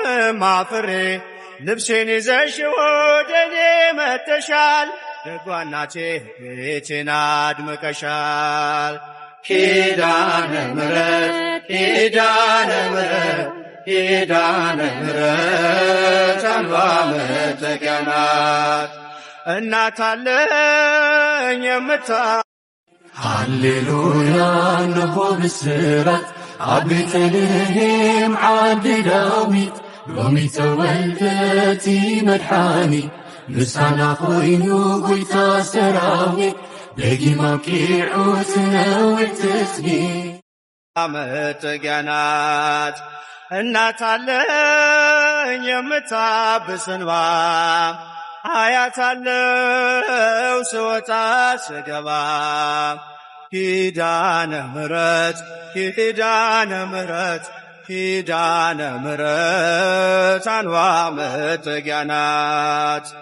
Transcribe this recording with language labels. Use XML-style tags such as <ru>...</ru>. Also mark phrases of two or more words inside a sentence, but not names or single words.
<am>ማፍሬ ልብሴን ይዘሽ ወደኔ መጥተሻል ደጓ እናቴ ቤቴን አድምቀሻል። ኪዳነ ምሕረት ኪዳነ ምሕረት ኪዳነ ምሕረት አንዋ መጠጊያ ናት። እናት አለኝ</am> <ti>ሃሌሉያ እነሆ ብስራት ኣብ ቤተልሔም ዓዲ ዳዊት ሎሚ ተወልደቲ መድሓኒት ምሳና ኾይኑ ጐይታ ሰራዊት ደጊም ኣብቂዑ ትነውር ትስጊት</ti> <am>መጠጊያ ናት። እናት አለኝ የምታብስ እንባ አያት አለው ስወጣ ስገባ ኪዳነ ምሕረት ኪዳነ ምሕረት ኪዳነ ምሕረት አንዋ መጠጊያ ናት።</am>